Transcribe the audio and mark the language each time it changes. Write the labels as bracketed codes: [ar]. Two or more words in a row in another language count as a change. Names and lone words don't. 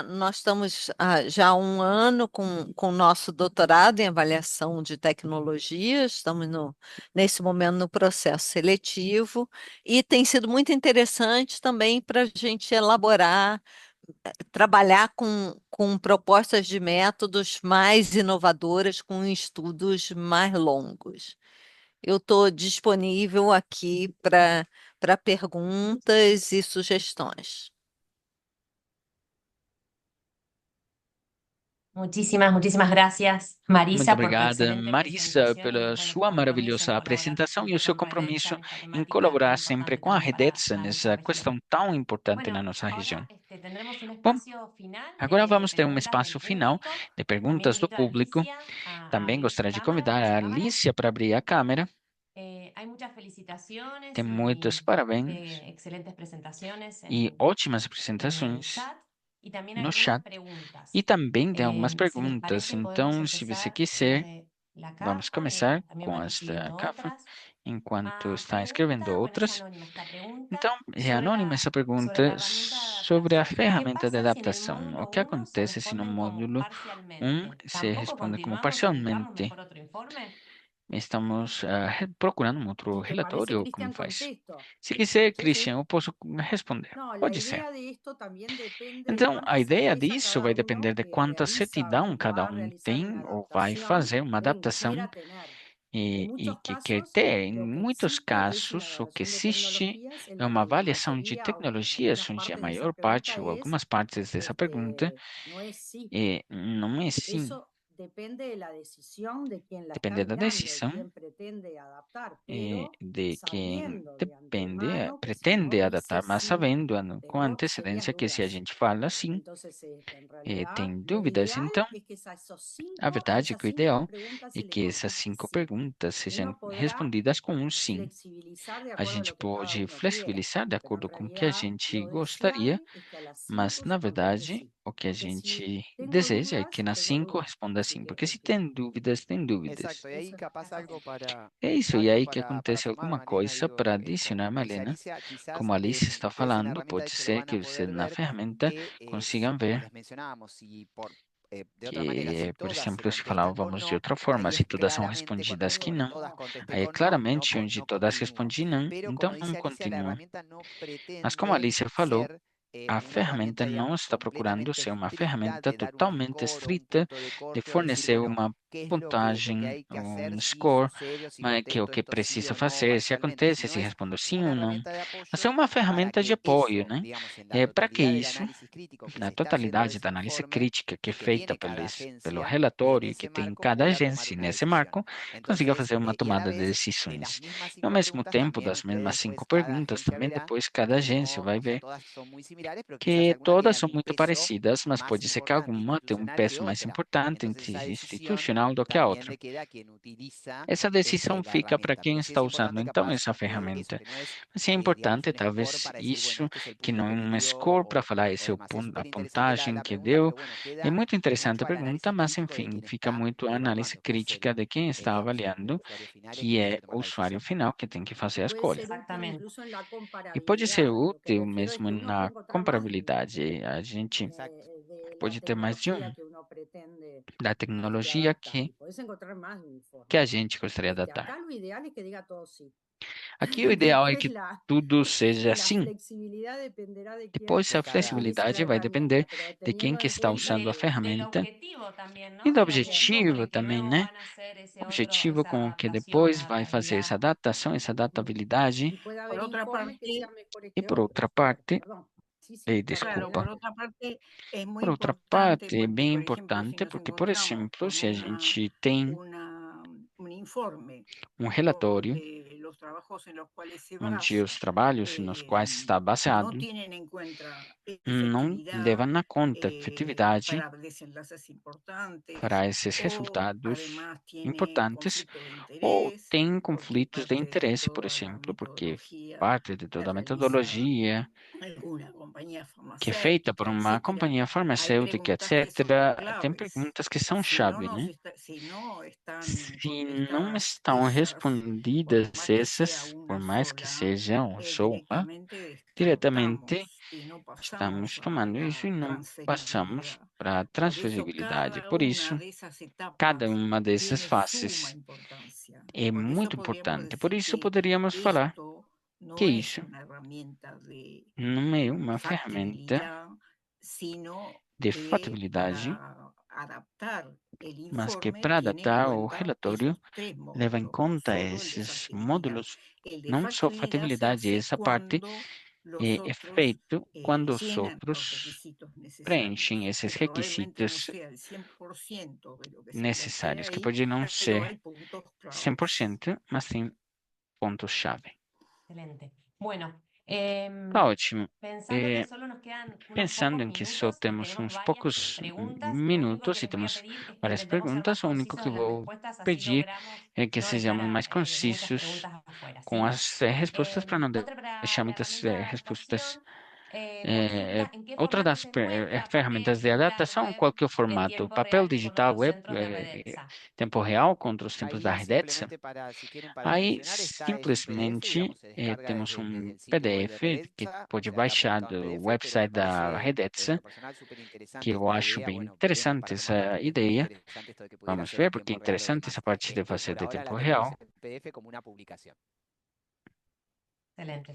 [pt] Nós estamos já há um ano com o nosso doutorado em avaliação de tecnologias, estamos nesse momento no processo seletivo, e tem sido muito interessante também para a gente elaborar, trabalhar com propostas de métodos mais inovadoras, com estudos mais longos. Eu estou disponível aqui para perguntas e sugestões. [es] Muchísimas gracias, [pt] Muito [es] Marisa, por tu [pt] obrigada, [es] excelente [pt] Marisa, [es] presentación y [pt] pela [es] bueno, [pt] sua [es] tu compromiso [pt] maravilhosa [es] en poder [pt] apresentação e o seu [es] comprender [pt] compromisso [es] esta [pt] em [es] problemática tan [pt] colaborar sempre [es] importante [pt] com a [es] también [pt] Redetsa [es] para nuestra [pt] nessa [es] región. [pt] questão tão importante na [es] Bueno, [pt] nossa região. [es] ahora tendremos un [pt] Bom, [es] espacio final [pt] agora vamos [es] de [pt] ter um [es] preguntas del [pt] espaço final [es] público. [pt] de [es] También [pt] perguntas do [es] invito a [pt] público. [es] Alicia a [pt] Também [es] abrir su [pt] gostaria de [es] cámara, [pt] convidar [es] abrir su [pt] a [es] cámara. [pt] Alicia para abrir a câmera. [es] Hay muchas felicitaciones [pt] Tem muitos parabéns [es] excelentes presentaciones [pt] e ótimas [es] en el [pt] apresentações [es] chat y también [pt] no [es] algunas [pt] chat. [es] preguntas. [pt] E também tem algumas [es] Si les [pt] perguntas. [es] parece, podemos [pt] Então, se você [es] empezar [pt] quiser, [es] sobre la [pt] vamos [es] CAFA. [pt] começar [es] También [pt] com [es] van [pt] esta [es] escribiendo [pt] CAFA, [es] otras. [pt] enquanto [es] A [pt] está escrevendo [es] pregunta, bueno, es [pt] outras. [es] anónima esta pregunta, [pt] Então, é [es] sobre [pt] anônima essa [es] sobre la [pt] pergunta [es] herramienta de [pt] sobre a [es] adaptación. ¿Qué [pt] ferramenta de [es] pasa si en el [pt] adaptação. O [es] módulo [pt] que [es] 1 se [pt] acontece se no [es] responden como [pt] módulo 1 [es] parcialmente? [pt] se [es] ¿Tampoco [pt] responde como [es] continuamos y buscamos [pt] parcialmente? [es] mejor otro informe? [pt] Estamos procurando um outro [es] Si te parece, [pt] relatório, como [es] Cristian, [pt] faz? [es] contesto. [pt] Se quiser, [es] Sí, sí. [pt] Christian, eu posso responder. [es] No, la [pt] Pode ser. [es] idea de esto también depende de [pt] Então, a [es] cuánta [pt] ideia [es] certeza [pt] disso vai [es] cada [pt] depender [es] uno [pt] de quanta [es] realiza [pt] certidão [es] o [pt] cada [es] va a realizar [pt] tem [es] una [pt] ou vai [es] adaptación [pt] fazer uma [es] o en [pt] adaptação [es] quiera tener. En [pt] e [es] muchos [pt] que quer [es] casos, [pt] ter. Em [es] lo que [pt] muitos [es] existe es una [pt] casos, o que [es] evaluación de [pt] existe [es] tecnologías en [pt] é [es] la [pt] uma [es] que la [pt] avaliação de [es] mayoría o [pt] tecnologias, [es] algunas [pt] onde a [es] partes de esa [pt] maior [es] pregunta [pt] parte ou [es] es, [pt] algumas partes dessa pergunta [es] no es sí. [pt] não é sim. [es] Eso depende de la decisión de quien la está [pt] Depende da [es] mirando, de [pt] decisão [es] quien pretende adaptar, pero [pt] de quem [es] sabiendo de [pt] depende, [es] antemano que si no [pt] pretende [es] dice [pt] adaptar, mas [es] sí, [pt] sabendo com [es] tengo serias [pt] antecedência que se a [es] dudas. [pt] gente fala assim, [es] Entonces, en realidad, [pt] tem [es] lo [pt] dúvidas. [es] ideal [pt] Então, [es] es que [pt] a [es] a [pt] verdade é [es] esas [pt] que o [es] cinco [pt] ideal [es] preguntas [pt] é [es] se le [pt] que essas [es] conteste [pt] 5 [es] sí. [pt] perguntas sejam [es] Uno podrá [pt] respondidas com um sim. [es] flexibilizar de [pt] A [es] acuerdo a [pt] gente [es] lo que cada [pt] pode [es] uno quiera, [pt] flexibilizar de [es] pero en [pt] acordo com o que a [es] realidad [pt] gente [es] lo [pt] gostaria, [es] deseable es que a las [pt] mas [es] cinco [pt] na [es] se conteste [pt] verdade [es] sí. [pt] o que a [es] Porque si [pt] gente [es] tengo [pt] deseja é [es] dudas, [pt] que nas [es] tengo [pt] 5 [es] dudas. [pt] responda [es] Así [pt] sim, [es] que [pt] porque se [es] prefiero. [pt] tem dúvidas, tem dúvidas. [es] Exacto, y ahí Eso es capaz básicamente. [pt] É isso, e aí que [es] para [pt] acontece [es] sumar, [pt] alguma [es] Malena, [pt] coisa [es] digo, [pt] para adicionar, [es] como dice [pt] Malena. [es] Alicia, quizás [pt] Como a Alice está [es] ustedes en la [pt] falando, [es] herramienta de [pt] pode [es] hecho lo [pt] ser [es] van a [pt] que você [es] poder [pt] na [es] ver [pt] ferramenta [es] que [pt] consiga [es] como [pt] ver [es] les mencionábamos, si de otra manera, si [pt] que, por [es] todas se [pt] exemplo, se [es] contestan con [pt] falávamos de [es] no, [pt] outra forma, [es] ahí [pt] se [es] es [pt] todas são [es] claramente cuando [pt] respondidas que [es] digo [pt] não, [es] todas contesté [pt] aí é [es] con no, [pt] claramente onde [es] no [pt] todas [es] continúo. [pt] respondem não, [es] Pero [pt] então [es] como [pt] não [es] dice Alicia, la [pt] continua. [es] herramienta no [pt] Mas como a [es] pretende [pt] Alicia falou, [es] ser [pt] a [es] una [pt] ferramenta [es] herramienta, [pt] não [es] digamos, [pt] está procurando [es] completamente [pt] ser uma [es] estricta [pt] ferramenta [es] de dar un [pt] totalmente [es] score o un [pt] estrita [es] punto de [pt] de [es] corte o decir, [pt] fornecer [es] bueno, [pt] uma [es] qué es lo que [pt] puntagens, [es] hay que [pt] um [es] hacer si [pt] score, [es] sucede o si [pt] mas que o [es] contesto [pt] que [es] esto sí [pt] precisa [es] o no [pt] fazer, se [es] parcialmente, [pt] acontece, [es] sino [pt] se [es] es [pt] respondo sim [es] una [pt] ou não. [es] herramienta de [pt] Mas é [es] apoyo [pt] uma [es] para [pt] ferramenta de [es] que [pt] apoio, [es] eso, [pt] né? [es] digamos, en la [pt] É para que [es] totalidad del [pt] isso, [es] análisis crítico que [pt] na [es] se está haciendo de [pt] totalidade [es] ese [pt] da análise [es] informe [pt] crítica que é [es] y que [pt] feita [es] tiene cada [pt] pelo [es] agencia, en [pt] relatório que [es] ese [pt] tem [es] marco [pt] cada [es] pueda tomar [pt] agência, [es] una [pt] nesse [es] decisión. [pt] marco, consiga [es] Entonces, [pt] fazer uma [es] y a la [pt] tomada de [es] vez, de las [pt] decisões. [es] mismas [pt] E ao [es] cinco [pt] mesmo [es] preguntas, [pt] tempo, [es] también [pt] das [es] ustedes [pt] mesmas cinco [es] después, cada [pt] perguntas, [es] agencia [pt] também [es] verá [pt] depois cada [es] que [pt] agência [es] no, [pt] vai [es] o sea, [pt] ver [es] todas son muy similares, pero quizás [pt] que [es] algunas [pt] todas [es] tienen [pt] são [es] un [pt] muito [es] peso [pt] parecidas, mas [es] más [pt] pode ser que [es] importante [pt] alguma tenha um [es] institucional que [pt] peso mais [es] otra. [pt] importante [es] Entonces, esa decisión [pt] institucional do que a [es] también [pt] outra. [es] le queda a quien utiliza [pt] Essa decisão [es] la [pt] fica para [es] herramienta. [pt] quem [es] Pero sí [pt] está [es] es [pt] usando [es] importante [pt] então [es] capaz [pt] essa [es] eso, [pt] ferramenta. [es] que no es, [pt] Mas é [es] digamos, [pt] importante, [es] un score [pt] talvez, [es] para decir, bueno, [pt] isso, [es] este es el [pt] que [es] punto [pt] não [es] que [pt] é [es] me [pt] um [es] dio [pt] score para falar [es] o [pt] esse é [es] demás. Es [pt] a [es] súper interesante [pt] puntagem [es] la [pt] que [es] pregunta, [pt] deu. [es] pero bueno, [pt] É [es] queda [pt] muito interessante a [es] mucho al [pt] pergunta, [es] análisis [pt] mas [es] crítico de [pt] enfim, [es] quien [pt] fica [es] está [pt] muito a análise [es] evaluando, que es [pt] crítica de quem está [es] digamos, el [pt] avaliando, [es] usuario final, el que [pt] que [es] tiene que [pt] é [es] tomar [pt] o [es] la [pt] usuário [es] decisión. [pt] final que tem que [es] Y [pt] fazer a [es] puede [pt] escolha. [es] ser útil Exactamente. incluso en la [pt] E pode ser [es] comparabilidad. Lo que [pt] útil [es] refiero es [pt] mesmo [es] que uno puede [pt] na [es] encontrar más info [pt] comparabilidade. A gente [es] Exacto. de la [pt] pode ter mais de [es] tecnología [pt] um, [es] que uno pretende [pt] da tecnologia [es] adaptar y puedes encontrar más [pt] que a [es] informes. [pt] gente gostaria de adaptar. [es] Acá lo ideal es que diga todo sí. [pt] Aqui o ideal é [es] Después [pt] que tudo seja [es] la [pt] assim. [es] flexibilidad dependerá de quién [pt] Depois, [es] De [pt] a [es] cada utilice la [pt] flexibilidade vai depender [es] herramienta, pero [pt] de quem [es] teniendo [pt] que [es] en [pt] está [es] cuenta [pt] usando a [es] que Del [pt] ferramenta [es] objetivo también, [pt] e [es] ¿no? [pt] do [es] Del bien, [pt] objetivo por [es] objetivo el que [pt] também, [es] luego [pt] né? [es] van a hacer ese otro, [pt] Objetivo [es] esa [pt] com o que [es] adaptación [pt] depois [es] a [pt] vai fazer essa [es] realidad. [pt] adaptação, essa adaptabilidade. [es] y puede haber Por otra informes que parte, sean mejores [pt] E [es] que [pt] por outra [es] otros. A ver, [pt] parte, [es] perdón. Sí, sí, perdón, claro, [pt] desculpa, [es] por Belén. otra parte es muy [pt] por outra [es] importante [pt] parte, é [es] porque, [pt] bem [es] por ejemplo, si [pt] importante [es] nos [pt] porque, por [es] encontramos [pt] exemplo, [es] con [pt] se a gente tem [es] un informe [pt] relatório [es] donde los trabajos en los cuales se [pt] onde [es] basa [pt] os trabalhos nos quais está [es] no [pt] baseado [es] tienen en cuenta [pt] não leva [es] efectividad [pt] na conta efetividade [es] para desenlaces importantes [pt] para esses [es] o [pt] resultados [es] además tiene [pt] importantes [es] conflicto de [pt] ou [es] interés [pt] tem [es] porque [pt] conflitos de [es] parte de [pt] interesse, por [es] toda la [pt] exemplo, porque [es] metodología [pt] parte de [es] la [pt] toda a [es] realiza [pt] metodologia [es] alguna compañía [pt] que é feita por [es] farmacéutica, [pt] uma [es] etcétera. [pt] companhia [es] Hay [pt] farmacêutica, [es] preguntas que son [pt] etc., tem [es] claves. [pt] perguntas que são chave, né? [es] Si no están [pt] Se não [es] contestadas [pt] estão [es] esas, por [pt] respondidas [es] más que sea [pt] essas, por [es] una [pt] mais que [es] sola, [pt] sejam só uma, [es] directamente [pt] diretamente [es] descartamos y no [pt] estamos [es] pasamos a [pt] tomando isso e [es] la [pt] não passamos [es] transferibilidad. [pt] para a [es] Por eso [pt] transferibilidade. [es] cada [pt] Por [es] una [pt] isso, [es] de esas [pt] cada [es] etapas [pt] uma dessas [es] tiene suma [pt] faces [es] importancia. [pt] é [es] Por eso [pt] muito [es] podríamos [pt] importante. Por [es] decir [pt] isso, [es] que [pt] poderíamos falar [es] esto [pt] que [es] no es [pt] isso [es] una herramienta de [pt] não é uma ferramenta [es] factibilidad, sino [pt] de [es] que [pt] fatibilidade, [es] para adaptar el [pt] mas que [es] informe [pt] para [es] tiene en [pt] adaptar o [es] cuenta [pt] relatório [es] esos tres [pt] leva em [es] módulos, no [pt] conta [es] solo el de [pt] esses [es] factibilidad. [pt] módulos, [es] El de [pt] não só [es] factibilidad se [pt] fatibilidade, [es] hace [pt] essa parte [es] cuando los [pt] é [es] otros [pt] feito quando os [es] llenan los [pt] outros [es] requisitos [pt] preenchem [es] necesarios, que [pt] esses [es] probablemente no [pt] requisitos [es] sea el 100% de lo que se plantea [pt] necessários, que [es] ahí, [pt] pode não [es] pero [pt] ser [es] hay puntos claves. [pt] 100%, mas tem pontos-chave. [es] Excelente. Bueno, [pt] Tá ótimo. [es] pensando que solo nos quedan unos [pt] Pensando [es] pocos [pt] em que só [es] minutos y [pt] temos [es] tenemos [pt] uns [es] varias [pt] poucos [es] preguntas, lo único [pt] minutos [es] que [pt] e [es] les voy a [pt] temos [es] pedir es que [pt] várias [es] intentemos ser más [pt] perguntas, o único [es] concisos [pt] que [es] en las [pt] vou [es] respuestas, así [pt] pedir [es] logramos [pt] é que [es] no dejar [pt] sejamos mais [es] muchas [pt] concisos [es] preguntas afuera, [pt] com [es] ¿sí? [pt] as respostas para não [es] Otra para [pt] deixar [es] la [pt] muitas [es] herramienta de [pt] respostas. [es] adaptación, consulta en qué [pt] Outra [es] formato [pt] das [es] se encuentra, papel, [pt] ferramentas de [es] celular, [pt] adaptação, [es] web, [pt] qual que é o [es] en [pt] formato? [es] tiempo [pt] Papel [es] real con [pt] digital, [es] otros [pt] web, [es] centros de Redetsa. [pt] tempo real contra os tempos da [es] Ahí [pt] Redetsa. [es] simplemente para, si quieren, para [pt] Aí, [es] mencionar, es un PDF, [pt] simplesmente, [es] digamos, se descarga [pt] temos [es] desde [pt] um [es] el sitio web de [pt] PDF que [es] Redensa, [pt] pode [es] se adapta [pt] baixar [es] todo en [pt] do [es] PDF, pero me [pt] website da [es] parece, en [pt] Redetsa, [es] lo personal, súper [pt] que [es] interesante [pt] eu [es] esta [pt] acho [es] idea. [pt] bem [es] Bueno, veremos [pt] interessante [es] para tomarlo [pt] essa [es] también, es muy [pt] ideia. [es] interesante esto de que pudiera [pt] Vamos [es] ser [pt] ver, [es] en [pt] porque é [es] tiempo real o [pt] interessante essa [es] demás. [pt] parte de fazer [es] Por [pt] de [es] ahora la [pt] tempo [es] tenemos [pt] real. [es] en PDF como una publicación. Excelente,